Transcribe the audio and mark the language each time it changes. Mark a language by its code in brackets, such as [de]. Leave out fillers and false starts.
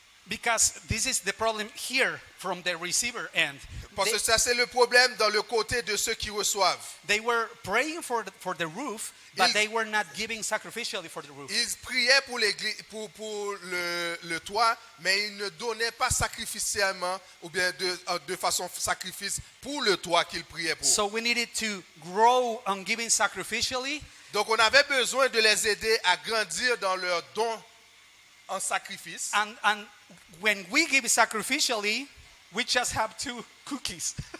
[en] Because this is the problem here from the receiver end. [fr] Parce que ça c'est le problème dans le côté de ceux qui reçoivent. [en] They were praying for the roof, but [fr] Ils- [en] they were not giving sacrificially for the roof. [fr] Ils priaient pour l'église, pour le toit, mais ils ne donnaient pas sacrificiellement ou bien de façon sacrifice pour le toit qu'ils priaient pour. [en] So we needed to grow on giving sacrificially, [fr] Donc on avait besoin de les aider à grandir dans leur don en sacrifice. [en] and when we give sacrificially, we just have 2 cookies.